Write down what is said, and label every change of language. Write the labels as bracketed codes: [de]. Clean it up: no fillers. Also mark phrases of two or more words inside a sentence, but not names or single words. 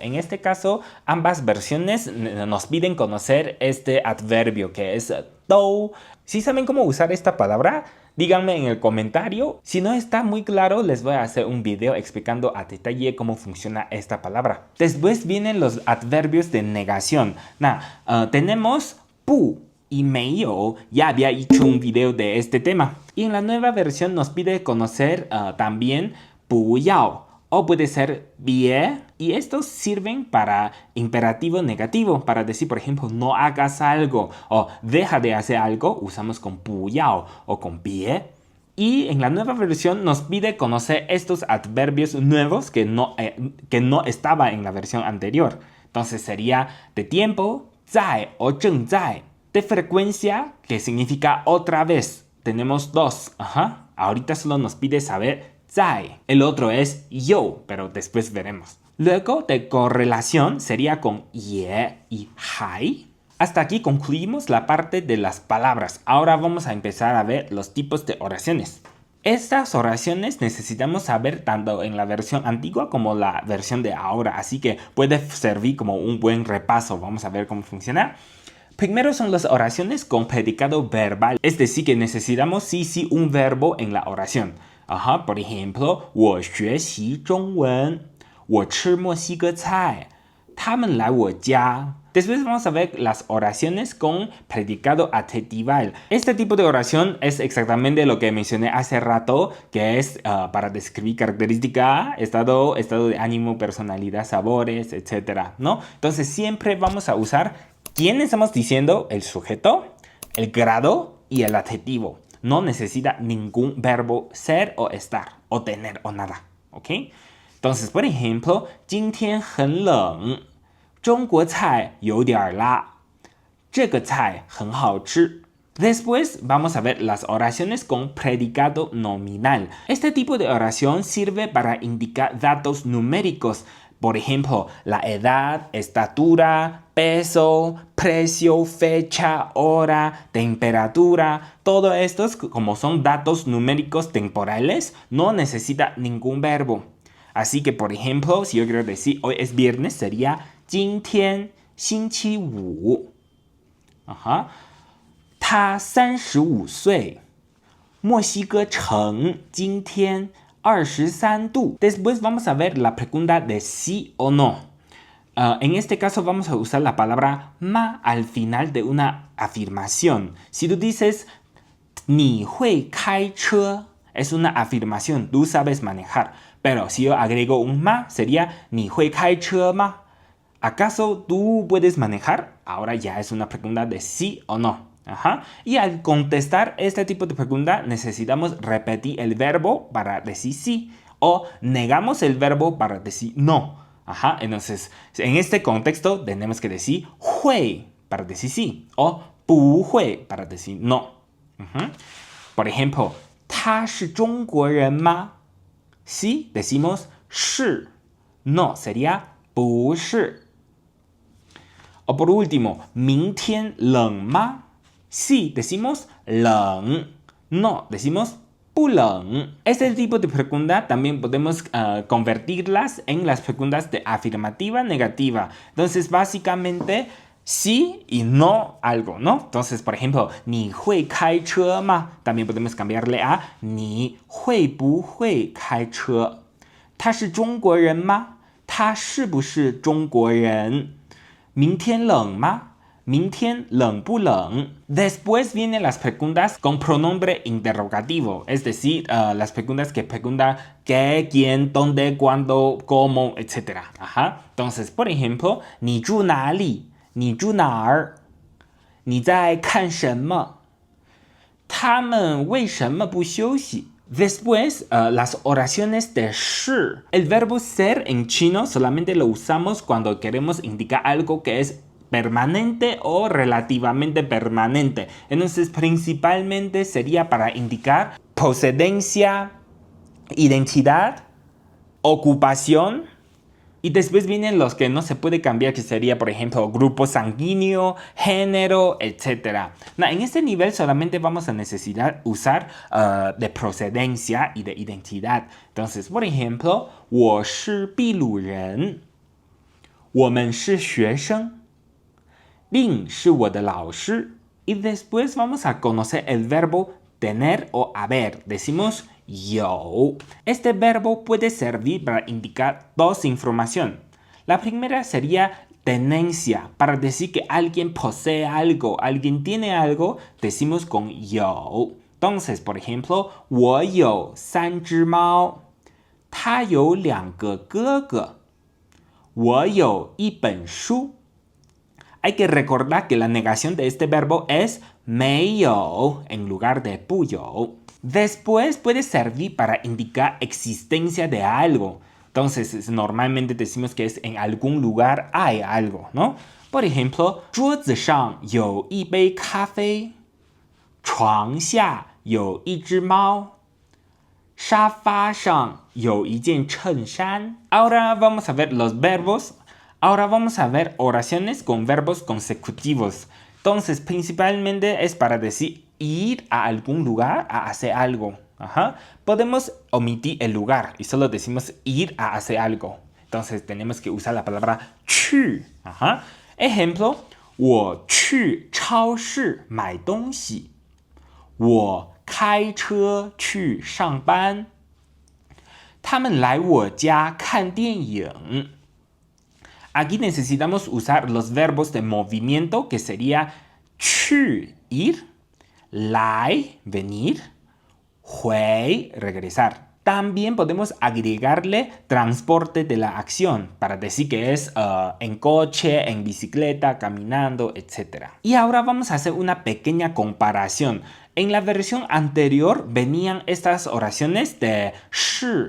[es] En este caso, ambas versiones nos piden conocer este adverbio que es 都. Si saben cómo usar esta palabra, díganme en el comentario. Si no está muy claro, les voy a hacer un video explicando a detalle cómo funciona esta palabra. Después vienen los adverbios de negación. Tenemos 不 y 没有. Ya había hecho un video de este tema. Y en la nueva versión nos pide conocer también 不要 o puede ser 别. Y estos sirven para imperativo negativo, para decir, por ejemplo, no hagas algo o deja de hacer algo, usamos con 不要 o con 别. Y en la nueva versión nos pide conocer estos adverbios nuevos que no estaba en la versión anterior. Entonces sería de tiempo, [zh] 在 o 正在. [es] De frecuencia, que significa otra vez. Tenemos dos. Ajá. Ahorita solo nos pide saber 在. El otro es 有, pero después veremos. Luego de correlación sería con 也 y 还. Hasta aquí concluimos la parte de las palabras. Ahora vamos a empezar a ver los tipos de oraciones. Estas oraciones necesitamos saber tanto en la versión antigua como la versión de ahora, así que puede servir como un buen repaso. Vamos a ver cómo funciona. Primero son las oraciones con predicado verbal, es decir que necesitamos sí un verbo en la oración. Ajá, por ejemplo, [zh] 我学习中文，我吃墨西哥菜，他们来我家. [es] Después vamos a ver las oraciones con predicado adjetival. Este tipo de oración es exactamente lo que mencioné hace rato, que es para describir característica, estado de ánimo, personalidad, sabores, etc., ¿no? Entonces siempre vamos a usar quién estamos diciendo, el sujeto, el grado y el adjetivo. No necesita ningún verbo ser o estar, o tener o nada, ¿ok? Entonces, por ejemplo, [zh] 今天很冷，中国菜有点辣，这个菜很好吃. [es] Después vamos a ver las oraciones con predicado nominal. Este tipo de oración sirve para indicar datos numéricos. Por ejemplo, la edad, estatura, peso, precio, fecha, hora, temperatura. Todo estos, como son datos numéricos temporales, no necesita ningún verbo. Así que, por ejemplo, si yo quiero decir hoy es viernes, sería [zh] 今天星期五. [es] Ajá. [zh] 他35岁. 墨西哥城今天23 度. [es] Después vamos a ver la pregunta de sí o no. En este caso vamos a usar la palabra ma al final de una afirmación. Si tú dices [zh] 你会开车 [es] es una afirmación, tú sabes manejar. Pero si yo agrego un ma, sería [zh] 你会开车吗? [es] ¿Acaso tú puedes manejar? Ahora ya es una pregunta de sí o no. Ajá. Y al contestar este tipo de pregunta necesitamos repetir el verbo para decir sí o negamos el verbo para decir no. Ajá. Entonces, en este contexto tenemos que decir 会 para decir sí o 不会 para decir no. Por ejemplo, [zh] 他是中国人吗? [es] Sí, decimos 是. No, sería 不是. O por último, [zh] 明天冷吗? [es] Sí, decimos 冷. No, decimos 不冷. Este tipo de pregunta también podemos convertirlas en las preguntas de afirmativa negativa. Entonces, básicamente, sí y no algo, ¿no? Entonces, por ejemplo, [zh] 你会开车吗? [es] También podemos cambiarle a [zh] 你会不会开车? 他是中国人吗? 他是不是中国人? 明天冷吗? 明天冷不冷? [es] Después vienen las preguntas con pronombre interrogativo, es decir, las preguntas que preguntan qué, quién, dónde, cuándo, cómo, etc. Ajá. Entonces, por ejemplo, [zh] 你住哪里? 你住哪儿? 你在看什么? 他们为什么不休息? [es] Después, las oraciones de 是. El verbo ser en chino solamente lo usamos cuando queremos indicar algo que es permanente o relativamente permanente. Entonces, principalmente sería para indicar procedencia, identidad, ocupación. Y después vienen los que no se puede cambiar, que sería, por ejemplo, grupo sanguíneo, género, etc. En este nivel solamente vamos a necesitar usar de procedencia y de identidad. Entonces, por ejemplo, [zh] 我是秘鲁人，我们是学生，令是我的老师。 [es] Y después vamos a conocer el verbo tener o haber. Decimos yo. Este verbo puede servir para indicar dos información. La primera sería tenencia, para decir que alguien posee algo, alguien tiene algo, decimos con yo. Entonces, por ejemplo, [zh] 我有3只猫，他有2个哥哥，我有一本书。 [es] Hay que recordar que la negación de este verbo es 没有 en lugar de 不有。Después puede servir para indicar existencia de algo. Entonces, normalmente decimos que es en algún lugar hay algo, ¿no? Por ejemplo, [zh] 桌子上有一杯咖啡，床下有一只猫，沙发上有一件衬衫。 [es] Ahora vamos a ver los verbos. Ahora vamos a ver oraciones con verbos consecutivos. Entonces, principalmente es para decir ir a algún lugar a hacer algo. Ajá. Podemos omitir el lugar y solo decimos ir a hacer algo. Entonces, tenemos que usar la palabra 去. Ajá. Ejemplo, [zh] 我去超市买东西，我开车去上班，他们来我家看电影。 [es] Aquí necesitamos usar los verbos de movimiento, que sería 去 ir, 来 venir, 回 regresar. También podemos agregarle transporte de la acción para decir que es en coche, en bicicleta, caminando, etc. Y ahora vamos a hacer una pequeña comparación. En la versión anterior venían estas oraciones de 是.